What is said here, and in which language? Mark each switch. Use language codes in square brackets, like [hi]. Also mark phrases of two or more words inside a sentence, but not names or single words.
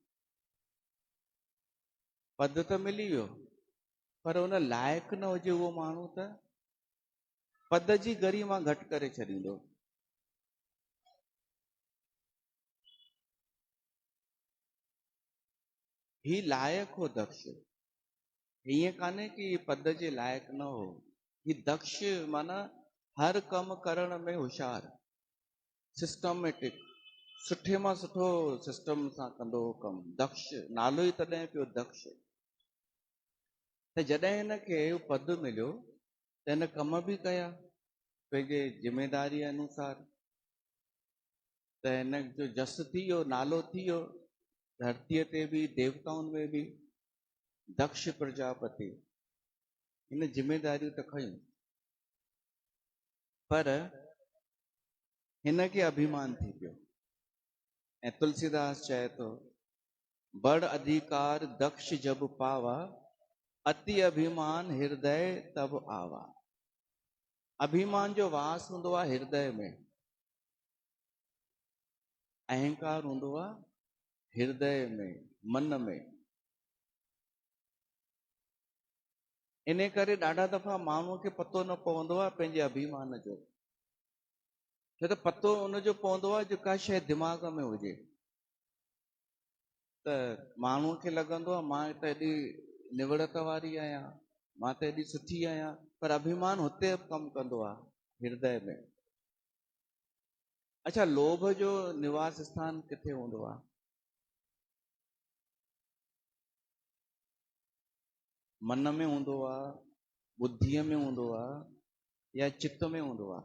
[sd] पद त मिली वियो, पर उन लाइक़ न हुजे उहो माण्हू त पद जी गरिमा घटि करे छॾींदो। ही लाइक़ हो दक्ष, हीअं कान्हे कि पद जे लाइक़ न हो। ही दक्ष माना हर कम करण में होशियार, सिस्टमेटिक, सुठे मां सुठो सिस्टम सां कंदो हो कम। दक्ष नालो ई तॾहिं पियो दक्ष। त जॾहिं हिनखे पद मिलियो त हिन कम बि कया पंहिंजे ज़िमेदारी अनुसार, त हिन जो जस थी वियो, नालो थी वियो, धरतीअ ते बि देवताउनि में बि दक्ष प्रजापति। हिन ज़िमेदारियूं त खयूं, पर हिनखे अभिमान थी पियो। ऐं तुलसीदास चए थो, [awa] बड़ अधिकार दक्ष जब पावा, अति अभिमान हृदय तब आवा। [sd] अभिमान जो वास हूंदो आहे हृदय में, अहंकार हूंदो आहे हृदय में, मन में। इन करे ॾाढा दफ़ा माण्हूअ खे पतो न पवंदो आहे पंहिंजे अभिमान जो। छो त पतो उनजो पवंदो आहे जेका शइ दिमाग़ में हुजे। त माण्हूअ खे लॻंदो आहे मां त एॾी निवड़त वारी आहियां, मां त एॾी सुठी आहियां, पर अभिमान हुते कमु कंदो आहे हृदय में। अच्छा, लोभ जो निवास स्थान किथे हूंदो आहे? मन में हूंदो आहे, बुद्धीअ में हूंदो आहे या चित्त में हूंदो आहे?